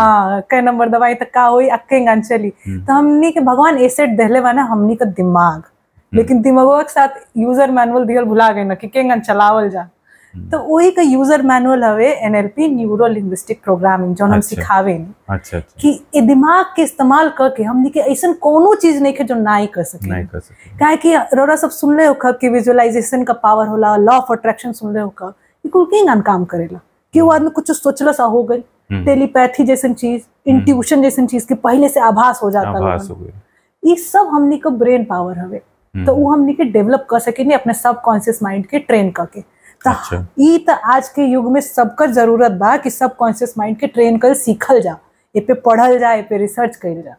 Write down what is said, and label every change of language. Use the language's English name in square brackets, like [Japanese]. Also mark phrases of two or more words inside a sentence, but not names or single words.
[Bhojpuri] हाँ, कै नंबर दवाई तक का होई, अक्के चली। तो हमनी के भगवान एसेट देले बना हमनी का दिमाग, लेकिन दिमागो के साथ [English] user manual [Bhojpuri] दिहल भुला गई ना कि केंगन चलावल जा। तो वही का [English] user manual [Bhojpuri] हवे एनएलपी, [English] neuro linguistic programming, [Bhojpuri] जो हम सिखावे अच्छा कि ए दिमाग के इस्तेमाल करके हमनी के ऐसा कोनो चीज नहीं के जो नहीं कर सके। काहे कि रोरा सब सुनले हो कब कि विजुअलाइजेशन का पावर होला, [English] law of attraction [Bhojpuri] सुनले हो कब, ये कुल के काम करेला कि वो आदमी कुछ सोचला सा हो गई, टेलीपैथी जैसन चीज, इंट्यूशन जैसन चीज के पहले से आभास हो जाता, ये सब हमनी का [English] brain power [Bhojpuri] हवे। तो वो हमनी के डेवलप कर सके अपने [English] subconscious mind [Bhojpuri] के ट्रेन करके। तो आज के युग में सबका जरूरत बा कि [English] subconscious mind [Bhojpuri] के ट्रेन कर सीखल जा, ए पे पढ़ल जा, ए पे रिसर्च कइल जा।